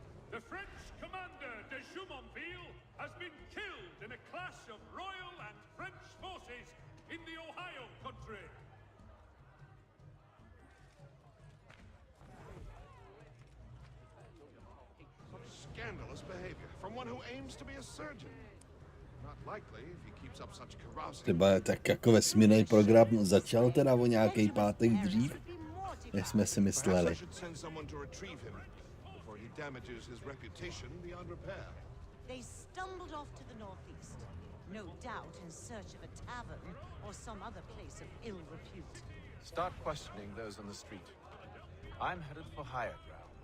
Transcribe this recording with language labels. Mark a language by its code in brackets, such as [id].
[en] The French commander de Jumonville has been killed in a clash of royal and French forces in the Ohio country. Scandalous behavior from one who aims to be a surgeon. Not likely if he keeps up such carousing. [cs] Třeba tak jako vesmírný program začal teda o nějaký pátek dřív, než jsme si mysleli. [en] They stumbled off to the northeast, no doubt in search of a tavern or some other place of ill repute. Start questioning those on the street. I'm headed for higher ground.